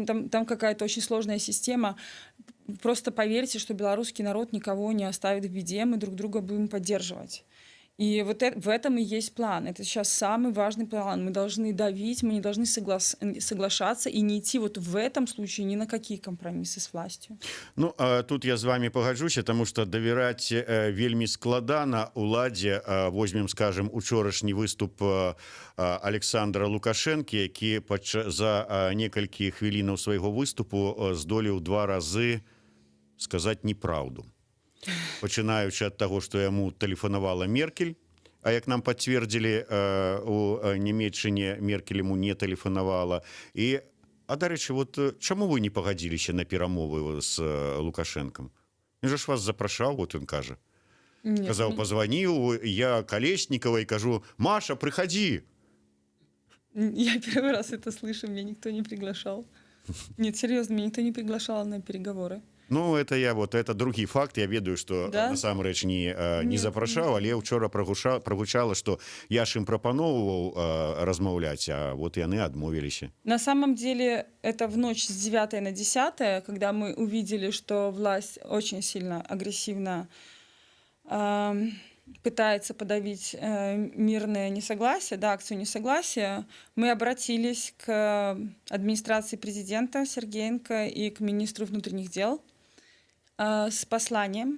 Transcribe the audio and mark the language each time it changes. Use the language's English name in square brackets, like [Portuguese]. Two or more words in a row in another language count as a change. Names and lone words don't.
[Russian] Там какая-то очень сложная система. Просто поверьте, что белорусский народ никого не оставит в беде, мы друг друга будем поддерживать. И вот в этом и есть план. Это сейчас самый важный план. Мы должны давить, мы не должны соглашаться и не идти вот в этом случае ни на какие компромиссы с властью. [Belarusian] Ну, тут я з вами пагаджуся, тому што давяраць вельмі складана уладзе. [Russian] Возьмем, скажем, [Belarusian] учорашні выступ Александра Лукашэнкі, які за некалькі хвілінаў свайго выступу здолеў 2 разы сказаць неправду. Пачынаючы ад таго, што яму тэлефанавала Меркель, а як нам пацвердзілі у Нямецчыне, Меркель яму не тэлефанавала. Дарэчы, вот чаму вы не пагадзіліся на перамовы з Лукашэнкам? Ён жа ж вас запрашаў, вот ён кажа. Казаў, позваніў я Колеснікова і кажу: Маша, прыходи. [Russian] Я первый раз это слышу, меня никто не приглашал. Нет, серьезно, меня никто не приглашал на переговоры. [Belarusian] Ну, это другі факт. Я ведаю, што да? насамрэч не запрашаў, але ўчора прагучала, што я ж ім прапаноўваў размаўляць, а вот яны адмовіліся. [Russian] На самом деле, это в ночь с 9 на 10, когда мы увидели, что власть очень сильно агрессивно пытается подавить мирное несогласие, да, акцию несогласия, мы обратились к администрации президента Сергеенко и к министру внутренних дел с посланием.